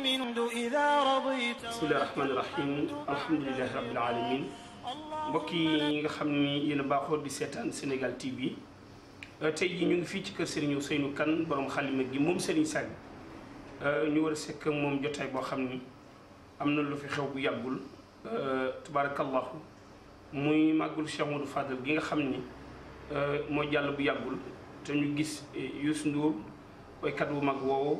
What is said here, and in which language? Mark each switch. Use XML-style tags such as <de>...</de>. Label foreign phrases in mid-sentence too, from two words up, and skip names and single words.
<ar>الحمد إذا رضيت. بسم الله الرحمن الرحيم الحمد لله رب العالمين.</ar> <wo>mbokk yi nga xam ni yéen a baaxoo di seetaan Sénégal TV tey jii ñu ngi fii ci kër Serigne Ousseynou Kane borom xalima gi moom Serigne Saliou ñu war a sekk moom jotaay boo xam ni am na lu fi xew bu yàggul tabarakallahu muy màggul Cheikh Modou Fadal gi nga xam ni moo jàll bu yàggul te ñu gis Youssou Ndour waykat bu mag woowu</wo>